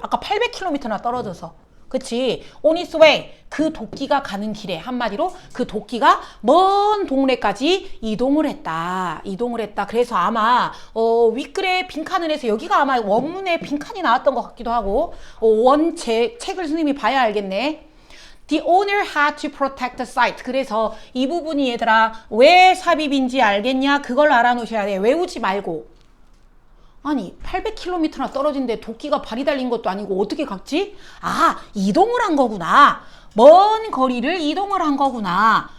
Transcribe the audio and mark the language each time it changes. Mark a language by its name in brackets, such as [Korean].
[Korean] 아까 800km나 떨어져서. 그치? [English] on its way. [Korean] 그 도끼가 가는 길에 한마디로 그 도끼가 먼 동네까지 이동을 했다. 이동을 했다. 그래서 아마 윗글에 빈칸을 여기가 아마 원문에 빈칸이 나왔던 것 같기도 하고 책을 선생님이 봐야 알겠네. [English] The owner had to protect the site. [Korean] 그래서 이 부분이 얘들아 왜 삽입인지 알겠냐? 그걸 알아놓으셔야 돼. 외우지 말고. 아니 800km나 떨어진데 도끼가 발이 달린 것도 아니고 어떻게 갔지? 아 이동을 한 거구나. 먼 거리를 이동을 한 거구나.